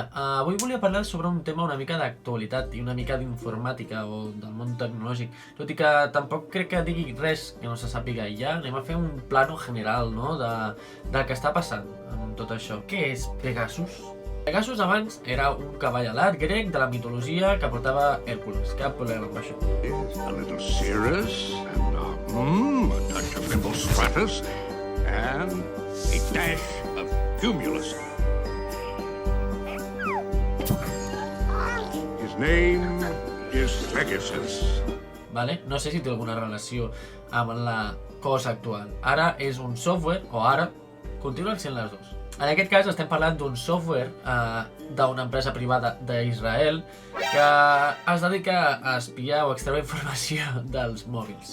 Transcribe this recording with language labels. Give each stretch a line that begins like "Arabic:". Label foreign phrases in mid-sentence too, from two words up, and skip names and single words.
Catalan: Avui volia parlar sobre un tema una mica d'actualitat i una mica d'informàtica o del món tecnològic. Tot i que tampoc crec que digui res que no se sàpiga ja, anem a fer un
Spanish: plano general,
Catalan: no?, del que està passant amb tot això. Què és Pegasus? Pegasus abans era un cavall alat grec de la mitologia que portava Hèrcules. Cap problema amb això.
English: Is a little Cirrus and a touch of Philostratus and a dash of Cumulus. His name is Pegasus.
Catalan: Vale? No sé si té alguna relació amb la cosa actual. Ara és un software, o ara continuen sent les dues. En aquest cas estem parlant d'un software d'una empresa privada d'Israel que es dedica a espiar o extreure informació dels mòbils.